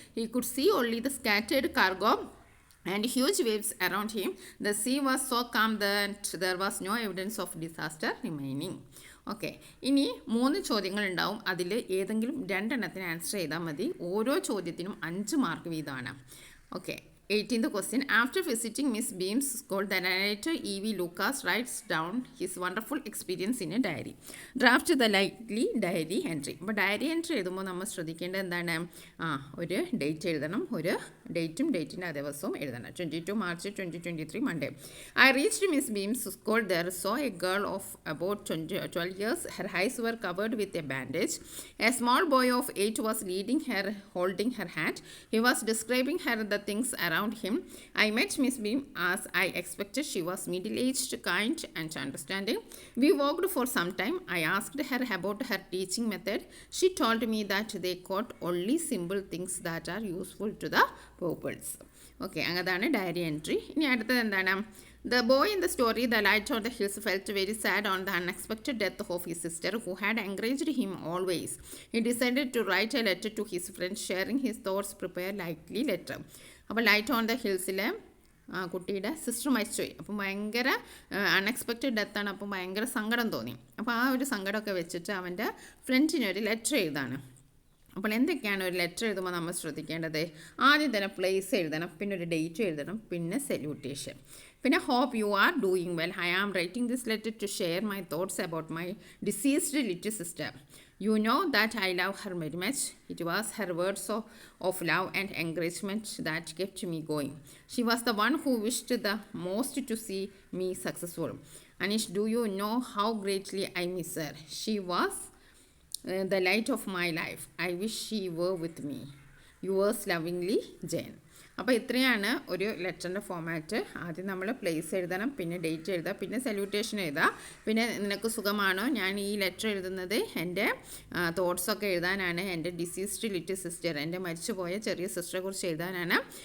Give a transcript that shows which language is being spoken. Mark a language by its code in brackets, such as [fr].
[en] He could see only the scattered cargo and huge waves around him. The sea was so calm that there was no evidence of disaster remaining. [ml] Okay, ഇനി 3 ചോദ്യങ്ങളുണ്ടാവും. അതിൽ ഏതെങ്കിലും 2 എണ്ണത്തിന് answer ചെയ്താൽ മതി. ഓരോ ചോദ്യത്തിനും 5 mark വീതമാണ്. [en] Okay, 18th question. After visiting Miss Beam's school, the narrator E.V. Lucas writes down his wonderful experience in a diary. Draft the likely diary entry. [ml] അപ്പോൾ ഡയറി എൻട്രി എഴുതുമ്പോൾ നമ്മൾ ശ്രദ്ധിക്കേണ്ടത് എന്താണ്? ഒരു ഡേറ്റ് എഴുതണം. ഒരു ഡേറ്റും ഡേറ്റിൻ്റെ ദിവസവും എഴുതണം. [en] 22 March 2023 Monday. I reached Miss Beam's school. There saw a girl of about 12 years. Her eyes were covered with a bandage. A small boy of 8 was leading her, holding her hand. He was describing her the things around around him. I met Miss Beam as I expected. She was middle-aged, kind and understanding. We walked for some time. I asked her about her teaching method. She told me that they caught only simple things that are useful to the pupils. [ml] Okay, അതാണ് diary entry. ഇനി അടുത്തത് എന്താണ്? [en] The boy in the story, The Light on the Hills, felt very sad on the unexpected death of his sister, who had encouraged him always. He decided to write a letter to his friend, sharing his thoughts, prepare likely letter. [ml] അപ്പോൾ light on the ഹിൽസിലെ കുട്ടിയുടെ sister മരിച്ചുപോയി. അപ്പം ഭയങ്കര unexpected ഡെത്താണ്. അപ്പം ഭയങ്കര സങ്കടം തോന്നി. അപ്പോൾ ആ ഒരു സങ്കടമൊക്കെ വെച്ചിട്ട് അവൻ്റെ ഫ്രണ്ട്സിന് ഒരു ലെറ്റർ എഴുതാണ്. അപ്പോൾ എന്തൊക്കെയാണ് ഒരു ലെറ്റർ എഴുതുമ്പോൾ നമ്മൾ ശ്രദ്ധിക്കേണ്ടത്? ആദ്യം തന്നെ പ്ലേസ് എഴുതണം, പിന്നെ ഒരു ഡേറ്റ് എഴുതണം, പിന്നെ സല്യൂട്ടേഷൻ. [en] പിന്നെ hope you are doing well. I am writing this letter to share my thoughts about my deceased little sister. You know that I love her very much. It was her words of love and encouragement that kept me going. She was the one who wished the most to see me successful. Anish, do you know how greatly I miss her? She was the light of my life. I wish she were with me. Yours lovingly, Jane. [ml] അപ്പോൾ ഇത്രയാണ് ഒരു ലെറ്ററിൻ്റെ format. ആദ്യം നമ്മൾ place എഴുതണം, പിന്നെ date എഴുതുക, പിന്നെ salutation എഴുതുക. പിന്നെ നിനക്ക് സുഖമാണോ? ഞാൻ ഈ ലെറ്റർ എഴുതുന്നത് എൻ്റെ തോട്ട്സൊക്കെ എഴുതാനാണ്. എൻ്റെ ഡിസീസ്ഡ് ലിറ്റിൽ സിസ്റ്റർ, എൻ്റെ മരിച്ചുപോയ ചെറിയ സിസ്റ്ററെ കുറിച്ച് എഴുതാനാണ്.